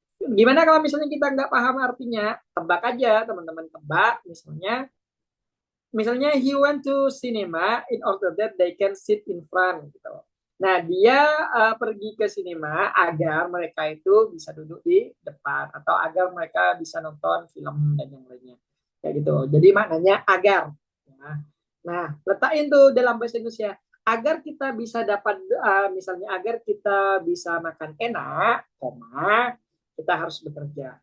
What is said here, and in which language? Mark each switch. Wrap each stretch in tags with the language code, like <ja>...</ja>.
<id>Gimana kalau misalnya kita nggak paham artinya? Tebak aja, teman-teman tebak.</id> <en>Misalnya he went to cinema in order that they can sit in front gitu.</en> <id>Nah, dia pergi ke sinema agar mereka itu bisa duduk di depan atau agar mereka bisa nonton film dan yang lainnya. Kayak gitu. Jadi maknanya agar. Nah, letakin tuh dalam bahasa Indonesia. Agar kita bisa dapat, misalnya agar kita bisa makan enak, koma, kita harus bekerja.</id>